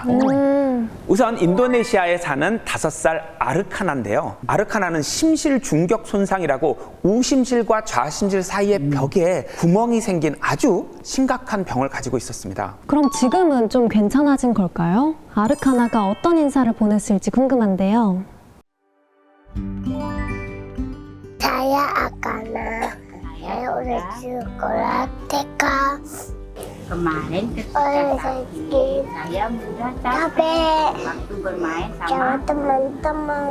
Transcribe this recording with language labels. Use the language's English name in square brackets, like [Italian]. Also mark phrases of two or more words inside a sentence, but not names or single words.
[Korean] 우선 인도네시아에 사는 5살 아르카나인데요. 아르카나는 심실 중격 손상이라고 우심실과 좌심실 사이의 벽에 구멍이 생긴 아주 심각한 병을 가지고 있었습니다. 그럼 지금은 좀 괜찮아진 걸까요? 아르카나가 어떤 인사를 보냈을지 궁금한데요. [Indonesian] Saya Akana. Saya udah sekolah TK. Kemarin ketika Saya sakit, sakit. saya mudah Capek waktu bermain sama sama. teman-teman.